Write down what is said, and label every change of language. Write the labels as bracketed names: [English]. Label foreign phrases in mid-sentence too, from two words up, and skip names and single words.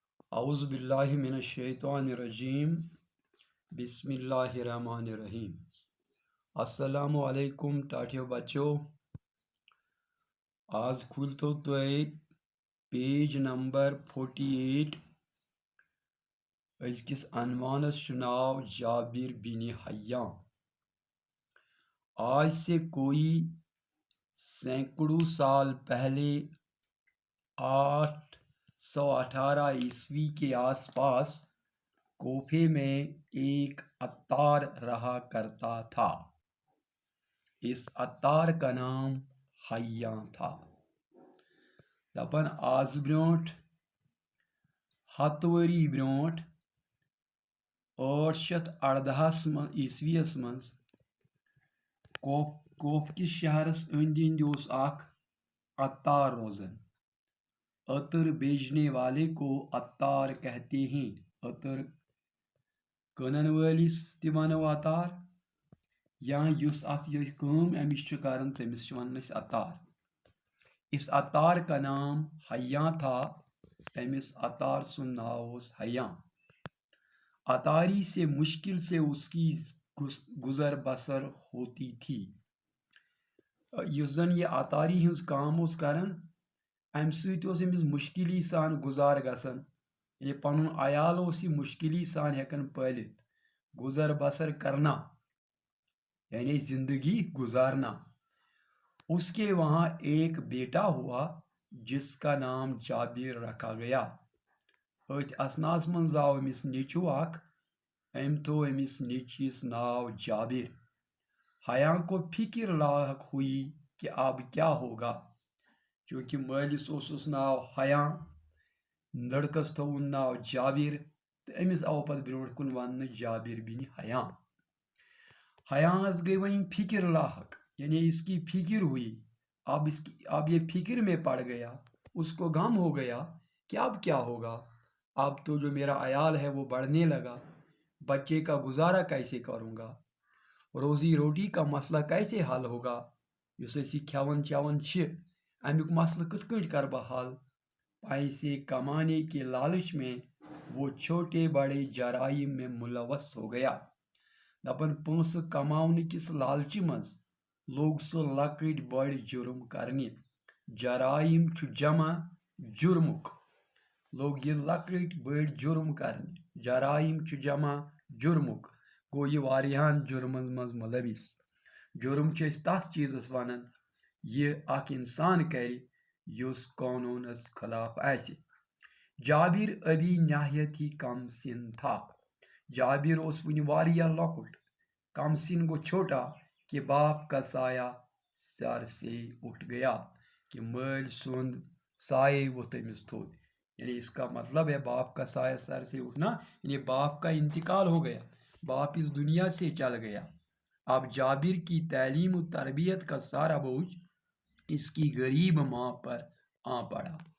[Arabic] اعوذ باللہ من الشیطان الرجیم بسم اللہ الرحمن الرحیم۔ [Kashmiri] السلام علیکم ٹاٹھیو بچو، آز کھلتو تُہۍ پیج نمبر 48۔ أزکِس عنوانس چھُ ناو جابر بن حیان۔ [Urdu] آج سے کوئی سینکڑوں سال پہلے 818 عیسوی کے آس پاس کوفے میں ایک عطار رہا کرتا تھا۔ اس عطار کا نام حیان تھا۔ [Kashmiri] دپن آز برونٹ 100 ؤری برونٹ 818 عیسویس مز کوف کس شہرس اندی اوس اخ عطار روزن۔ [Urdu] عطر بیچنے والے کو عطار کہتے ہیں۔ [Kashmiri] عطر کٕنن وٲلِس تہِ ونو عطار، یا یُس اتھ یہ کٲم أمِس چھُ کران تٔمِس چھِ ونان أسۍ عطار۔ [Urdu] اس عطار کا نام حیان تھا۔ [Kashmiri] أمِس عطار سُنٛد ناو اوس حیان۔ [Urdu] عطاری سے مشکل سے اس کی گزر بسر ہوتی تھی۔ [Kashmiri] یُس زن یہ عطاری ہنٛز کام اوس کران، امہِ سۭتۍ اوس أمِس مشکلی سان گزار گژھان، یعنی پنُن عیال اوس یہِ مشکلی سان ہٮ۪کان پٲلِتھ، [Urdu] گزر بسر کرنا یعنی زندگی گزارنا۔ اس کے وہاں ایک بیٹا ہوا جس کا نام جابر رکھا گیا۔ [Kashmiri] أتھۍ اسناس منٛز آو أمِس نیٚچوٗ اکھ، أمۍ تھوو أمِس نیٚچوِس ناو جابر۔ [Urdu] حیان کو فکر لاحق ہوئی کہ اب کیا ہوگا، [Kashmiri] چونکہ مٲلِس اوسُس ناو حیان، لڑکس تھووُن ناو جابر، تہٕ أمِس آو پتہٕ برونٛٹھ کُن وننہٕ جابر بن حیان۔ حیانس گئی وۄنۍ فکر لاحق، [Urdu] یعنی اس کی فکر ہوئی، اب یہ فکر میں پڑ گیا، اس کو غم ہو گیا کہ اب کیا ہوگا۔ اب تو جو میرا عیال ہے وہ بڑھنے لگا، بچے کا گزارا کیسے کروں گا، روزی روٹی کا مسئلہ کیسے حل ہوگا، [Kashmiri] یُس أسۍ یہِ کھٮ۪وان چٮ۪وان چھِ امیُک مسئلہ کِتھ کٔنۍ کر بہٕ حل۔ [Urdu] پیسے کمانے کے لالچ میں وہ چھوٹے بڑے جرائم میں ملوث ہو گیا۔ [Kashmiri] دپن پونسہٕ کماونہٕ کِس لالچہِ منٛز لوٚگ سُہ لۄکٕٹۍ بٔڑۍ جُرم کرنہِ۔ جرائم چھُ جمع جُرمُک، لوٚگ یہِ لۄکٕٹۍ بٔڑۍ جُرم کرنہِ۔ جرائم چھُ جمع جُرمُک، گوٚو یہِ واریاہن جُرمن منٛز ملوث۔ جُرم چھِ أسۍ تتھ چیٖزس ونان یہِ اکھ انسان کرِ یُس قونوٗنس خلاف آسہِ۔ [Urdu] جابر ابھی نہایت ہی کم سن تھا۔ [Kashmiri] جابر اوس وُنہِ واریاہ لۄکُٹ، کم سن گو [Urdu] چھوٹا کہ باپ کا سایہ سر سے اٹھ گیا، [Kashmiri] کہ مٲلۍ سُنٛد سایہ ووٚتھ أمِس تھوٚد، [Urdu] یعنی اس کا مطلب ہے باپ کا سایہ سر سے اٹھنا، یعنی باپ کا انتقال ہو گیا، باپ اس دنیا سے چل گیا۔ اب جابر کی تعلیم و تربیت کا سارا بوجھ اس کی غریب ماں پر آ پڑا۔